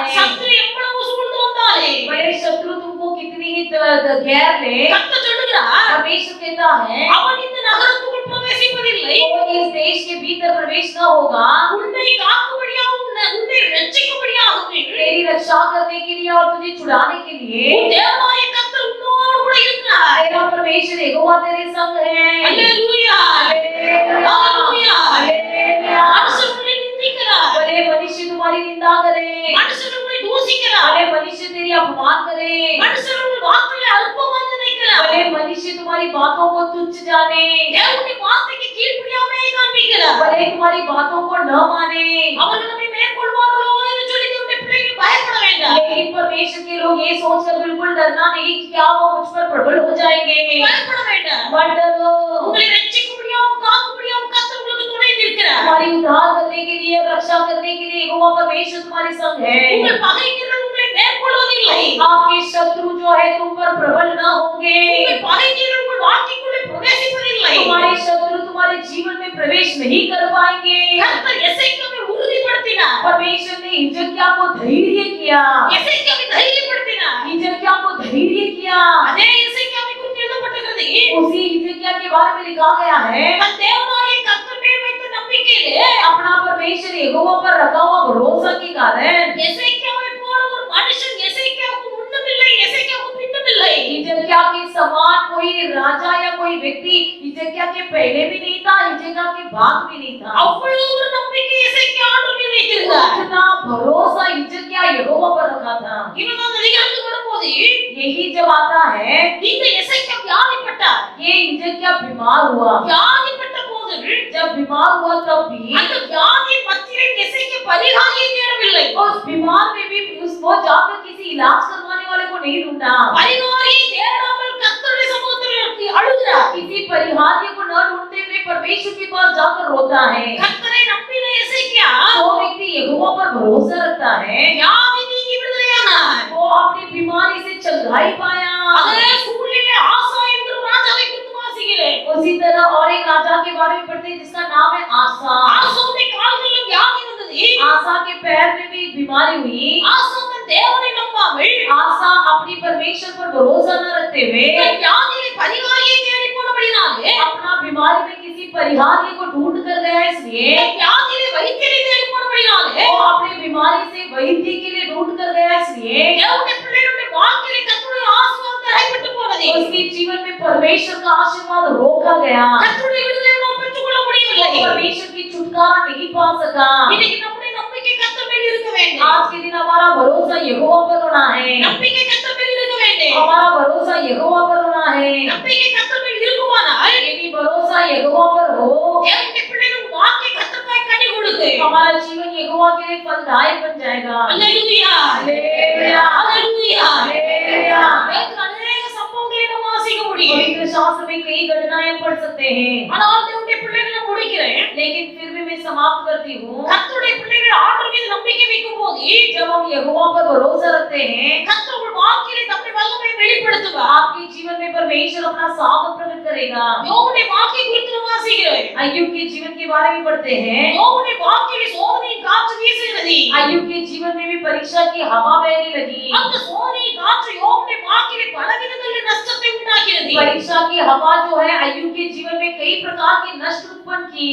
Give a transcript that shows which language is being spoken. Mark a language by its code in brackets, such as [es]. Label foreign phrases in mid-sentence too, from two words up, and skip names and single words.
[ta] சத்துரு எவ்வளவு சூழ்ந்து வந்தாலே [hi] भले शत्रु तुमको कितनी ही घेर ले, [ta] கர்த்தர் சொல்லுகிறார், [hi] परमेश्वर कहता है [ta] அவன் இந்த நகரத்துக்குள் பிரவேசிப்பதில்லை. [hi] वो इस देश के भीतर प्रवेश न होगा, [ta] உன்னை காக்கும்படியாகவும் உன்னை ரட்சிக்கும்படியாகவும் [hi] तेरी रक्षा करने के लिए और तुझे छुड़ाने के लिए [ta] உன் தேவனாய கர்த்தர் உன்னோடு கூட இருக்கிறார். [hi] तेरा परमेश्वर यहोवा तेरे संग है। [ta] அல்லேலூயா, [hi] हालेलुया, [ta] அல்லேலூயா. [hi] हालेलुया। [ta] மனுஷர் உன்னை நிந்திக்கிறார், [hi] भले मनुष्य तुम्हारी निंदा करे, [ta] மனுஷர் உன்னை தூசிக்கிறார், [hi] भले मनुष्य तेरी अपमान करे, [ta] மனுஷர் உன் வார்த்தைகளை அற்பமாய் நினைக்கிறார், [hi] भले मनुष्य तुम्हारी बातों को तुच्छ जाने, [ta] தேவனுடைய வார்த்தைக்கு கீழ்ப்படியாமை காண்பிக்கிறார். [hi] भले तुम्हारी बातों को न माने, [ta] அவர்கள் நம்மை மேற்கொள்வார்களோ என்று சொல்லி தேவனுடைய பிள்ளைகள் பயப்பட வேண்டாம். [hi] लेकिन परमेश्वर के लोग ये सोचकर बिल्कुल डरना नहीं कि क्या वो मुझ पर प्रबल हो जाएंगे। [ta] பயப்பட வேண்டாம். [hi] मत डरो, [ta] உங்களை ரட்சிக்கும்படியாகவும் காக்கும்படியாகவும் கர்த்தர் உங்களுக்கு துணை நிற்கிறார். [hi] तुम्हारी उद्धार करने के लिए, रक्षा करने के लिए यहोवा परमेश्वर तुम्हारे संग है। [ta] உங்கள் பகைஞர்கள் உங்களை மேற்கொள்வதில்லை. [hi] आपके शत्रु जो है तुम पर प्रबल न होंगे, [ta] உங்கள் பகைஞர்கள் உங்கள் வாழ்க்கைக்குள்ளே பிரவேசிப்பதில்லை. [hi] तुम्हारे शत्रु तुम्हारे जीवन में प्रवेश नहीं कर पाएंगे। [ta] கர்த்தர் எசேக்கியாவை உறுதிப்படுத்தினார். [hi] परमेश्वर ने हिजकिय्याह को धैर्य किया, [ta] எசேக்கியாவை தைரியப்படுத்தினார். [hi] हिजकिय्याह को धैर्य किया। [ta] அதே எசேக்கியாவை குறித்து எழுதப்பட்டிருக்கிறது, [hi] उसी हिजकिय्याह के बारे में लिखा गया है, [ta] தன் தேவனாகிய கர்த்தர் மேல் வைத்த நம்பிக்கையிலே [hi] अपना परमेश्वर यहोवा पर रखा हुआ भरोसा के कारण [ta] எசேக்கியாவை போல ஒரு மனுஷன் எசேக்கியாவுக்கு முன்னமில்லை, எசேக்கியாவுக்கு பின்னமில்லை. [hi] हिजकिय्याह हिजकिय्याह के समान कोई राजा या कोई व्यक्ति हिजकिय्याह के पहले भी नहीं था, हिजकिय्याह के बाद भी नहीं था। [ta] அவ்வளவு ஒரு நம்பிக்கை எசேக்கியா ஆண்டவர் மீது வைத்திருந்தார். [hi] इतना भरोसा हिजकिय्याह यहोवा पर रखा था। [ta] இன்னும் அந்த அதிகாரத்துக்கு வரும்போது [hi] यही जब आता है, [ta] இந்த எசேக்கியா வியாதிப்பட்டார். [hi] ये हिजकिय्याह बीमार हुआ। [ta] வியாதிப்பட்ட போது [hi] जब बीमार हुआ तब भी [ta] அந்த வியாதி மத்தியிலே எசேக்கியா பரிகாரியை தேடவில்லை. [hi] उस बीमार में भी वो जाकर किसी इलाज करवाने वाले को नहीं ढूंढा। [ta] பரிகாரியை தேடாமல் கர்த்தருடைய சமூகத்தில் அழுகிறார். [hi] किसी परिहार्य को न ढूंढते हुए परमेश्वर के पास जाकर रोता है। [ta] கர்த்தரை நம்பின எசேக்கியா [hi] जो व्यक्ति यहोवा पर भरोसा रखता है, [ta] வியாதி நீங்கி விடுதலையானார். [hi] वो अपनी बीमारी से चंगाई पाया। [ta] அதே சூழ்நிலை ஆசா என்கிற ராஜாவை குறித்து வாசிக்கிறேன். [hi] उसी तरह और एक राजा के बारे में पढ़ते हैं जिसका नाम है आसा। [ta] ஆசாவுடைய கால்களில் வியாதி வந்தது. [hi] आसा के पैर में भी एक बीमारी हुई। [ta] ஆசா தன் தேவனை நம்பாமல் [hi] आसा अपनी परमेश्वर पर भरोसा न रखते हुए [ta] தன் வியாதியிலே பரிகாரியை தேடி போனபடினாலே [hi] अपना बीमारी में किसी परिहार्य को ढूंढ कर गया, इसलिए [ta] தன் வியாதியிலே வைத்தியரை தேடி போனபடினாலே [hi] वो अपनी बीमारी से वैद्य के लिए ढूंढ कर गया, इसलिए [ta] தேவனுடைய பிள்ளைகளுடைய வாழ்க்கையிலே கர்த்தருடைய ஆசீர்வாதம் தடைபட்டு போனது. [hi] उसके जीवन में परमेश्वर का आशीर्वाद रोका गया। [ta] கர்த்தருடைய விடுதலை நாம் பெற்றுக்கொள்ள முடியவில்லை. [hi] परमेश्वर की छुटकारा नहीं पा सका। [ta] இன்னைக்கு நம்முடைய நம்பிக்கை கர்த்தர் மேல் இருக்க வேண்டும். [hi] आज के दिन हमारा भरोसा यहोवा पर होना है। [ta] நம்பிக்கை கர்த்தர் மேல் இருக்க வேண்டும். [hi] हमारा भरोसा यहोवा पर होना है। [ta] நம்பிக்கை கர்த்தர் மேல் இருக்குமானால் [hi] यदि भरोसा यहोवा पर हो, [ta] தேவனுடைய பிள்ளைகள் வாழ்க்கை கர்த்தருக்காய் கனி கொடுக்கு. [hi] हमारा जीवन यहोवा के लिए फलदायक बन जाएगा। [ta] அல்லேலூயா [hi] हालेलुया, [ta] அல்லேலூயா. [hi] हालेलुया। [ta] வேதத்தில் அநேக சம்பவங்களை நாம் வாசிக்க முடியும். [hi] पवित्र शास्त्र में कई घटनाएं पढ़ सकते हैं, [ta] ஆனால் தேவனுடைய பிள்ளைகளை முடிக்கிறேன். [hi] लेकिन फिर भी मैं समाप्त करती हूँ। [ta] கர்த்தருடைய பிள்ளைகள் ஆண்டவர் மீது நம்பிக்கை வைக்கும் போது [hi] जब हम यहोवा पर भरोसा रखते हैं, [ta] கர்த்தர் உங்கள் வாழ்க்கையிலே தம்முடைய வல்லமையை வெளிப்படுத்துவார். [hi] आपके जीवन में परमेश्वर अपना सामर्थ प्रकट करेगा। [ta] யோபுடைய வாழ்க்கை குறித்து நாம் வாசிக்கிறோம். [hi] अय्यूब के जीवन के बारे में पढ़ते हैं। [ta] யோபுடைய வாழ்க்கையிலே சோதனையின் காற்று வீசுகிறது. [hi] अय्यूब के जीवन में भी परीक्षा की हवा बहने लगी। [ta] அந்த சோதனையின் காற்று யோபுடைய வாழ்க்கையிலே பலவிதங்களில் நஷ்டத்தை உண்டாக்கியது. [hi] परीक्षा की हवा जो है अय्यूब के जीवन में कई प्रकार के नष्ट उत्पन्न की।